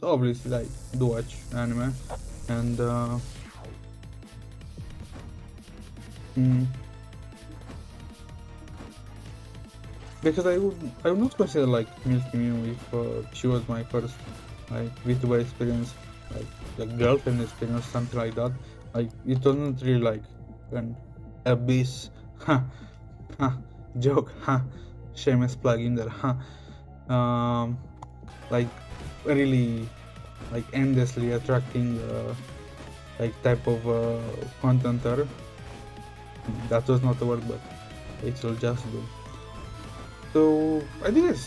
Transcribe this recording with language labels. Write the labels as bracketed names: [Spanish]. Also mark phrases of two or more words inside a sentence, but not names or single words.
[English] Obviously, I do watch anime, and mm, because I would not consider like Milky Mew if she was my first like VTuber experience, like girlfriend experience, something like that. Like it wasn't really like an abyss, ha, ha, joke, ha, shameless plug in there, ha. Like really like endlessly attracting like type of contenter. That was not a word, but it will just do. So I did this.